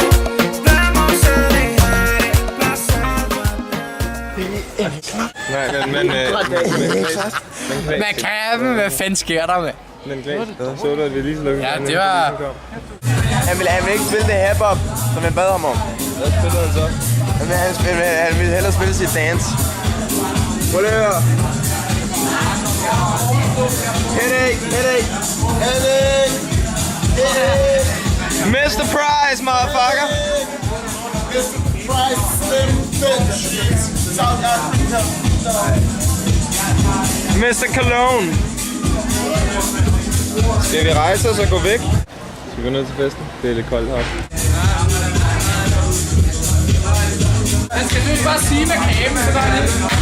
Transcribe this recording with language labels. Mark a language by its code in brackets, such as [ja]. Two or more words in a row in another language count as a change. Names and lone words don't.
[es] Vamos a dejar el pasado atrás. [da] Makaben, hvad fanden sker der med? Så du, at vi lige slukkede? Ja, det var... Han ville ikke spille det hip-hop, som jeg bad ham om. Hvad spillede han så? Han ville hellere spille sit dance. Prøv lige at høre. [en] Headache. Mr. Prize, motherfucker. Mr. Price, Slim Finch, South Africa. Mr. Cologne. [da] Skal vi rejse os og gå væk? Skal vi gå ned til festen? Det er lidt koldt heroppe. Man skal nu bare sige Makaben, så der er det.